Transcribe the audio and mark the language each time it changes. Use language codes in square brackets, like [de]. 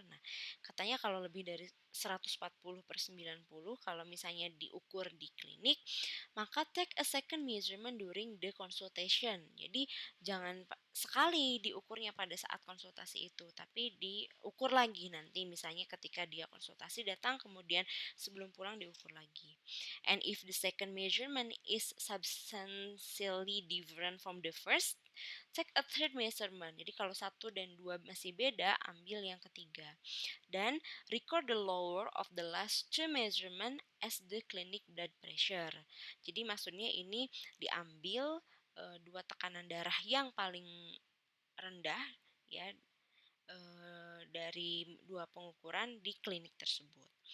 [id] Nah, katanya kalau lebih dari 140/90 kalau misalnya diukur di klinik, maka take a second measurement during the consultation. Jadi jangan sekali diukurnya pada saat konsultasi itu, tapi diukur lagi nanti misalnya ketika dia konsultasi datang kemudian sebelum pulang diukur lagi. [en] And if the second measurement is substantially different from the first, take a third measurement. [id] Jadi kalau satu dan dua masih beda, ambil yang ketiga. [en] Dan record the lower of the last two measurement as the clinic blood pressure. [id] Jadi maksudnya ini diambil dua tekanan darah yang paling rendah ya dari dua pengukuran di klinik tersebut.